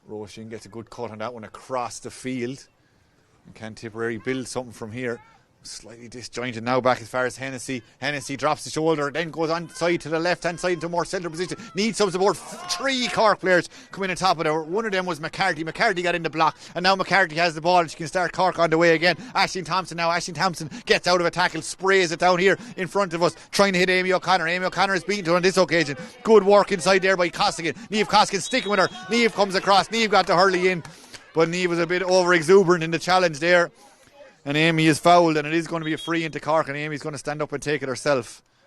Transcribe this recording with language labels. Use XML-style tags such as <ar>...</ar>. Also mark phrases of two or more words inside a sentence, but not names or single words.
<en>Roisin gets a good cut on that one across the field. And can Tipperary build something from here? Slightly disjointed now, back as far as Hennessy. Hennessy drops the shoulder, then goes on side to the left hand side into a more centre position. Needs some support. 3 Cork players come in on top of it. One of them was McCarthy. McCarthy got in the block, and now McCarthy has the ball and she can start Cork on the way again. Aisling Thompson now. Aisling Thompson gets out of a tackle, sprays it down here in front of us, trying to hit Amy O'Connor. Amy O'Connor is beaten to her on this occasion. Good work inside there by Costigan. Niamh Costigan sticking with her. Niamh comes across. Niamh got to hurley in, but Niamh was a bit over exuberant in the challenge there. And Amy is fouled, and it is going to be a free into Cork, and Amy's going to stand up and take it herself.</en>